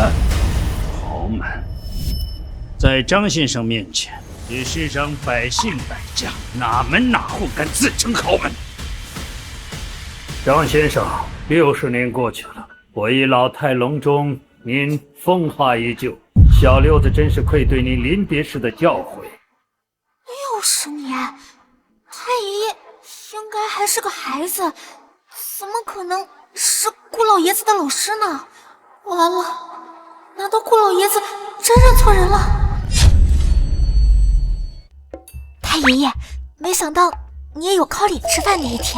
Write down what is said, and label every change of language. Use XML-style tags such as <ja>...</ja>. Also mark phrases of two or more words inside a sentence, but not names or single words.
<zh>豪門，在張先生面前，也是让百姓百家，哪門哪户敢自稱豪門？张先生，60年過去了，我以老態龍鍾，您风华依舊，小六子真是愧对您臨別時的教誨。 60年，太爺爺應該還是個孩子，怎麼可能是顧老爺子的老師呢？完了，難道顧老爺子真認錯人了？太爺爺，沒想到你也有靠臉吃飯那一天。</zh>